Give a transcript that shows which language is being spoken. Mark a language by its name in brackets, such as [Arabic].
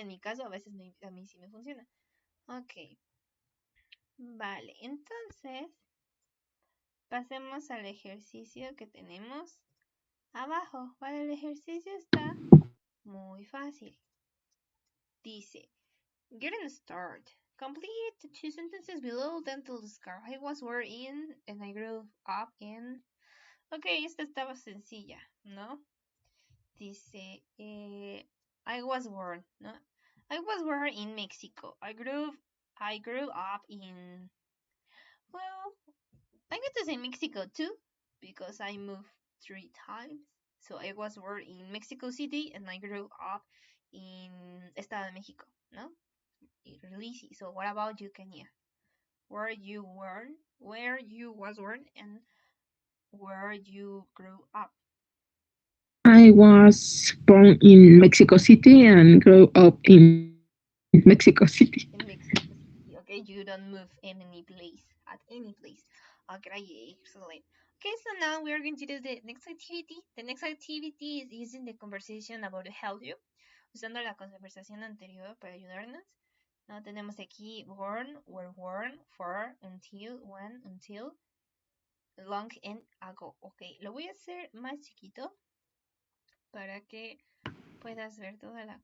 [Spanish] En mi caso, a veces a mí sí me funciona. Ok, vale, entonces pasemos al ejercicio que tenemos abajo, ¿vale? El ejercicio está muy fácil. Dice, [English] getting start. Complete the two sentences below, then tell the scar. I was born in, and I grew up in. [Spanish] Ok, esta estaba sencilla, ¿no? Dice, [English] I was born, [Spanish] ¿no? [English] I was born in Mexico. I grew up in, well, I'm going to say Mexico too, because I moved 3 times. So I was born in Mexico City and I grew up in Estado de México, [Spanish] ¿no? [English] Really easy. So what about you, Kenya? Where you was born, and where you grew up? I was born in Mexico City and grew up in Mexico City. In Mexico City. Okay, you don't move in any place, at any place. Okay, excellent. Okay, so now we are going to do the next activity. The next activity is using the conversation about to help you. [Spanish] Usando la conversación anterior para ayudarnos. No tenemos aquí [English] born, were born, for, until, when, until, long and ago. [Spanish] Ok, lo voy a hacer más chiquito para que puedas ver toda la...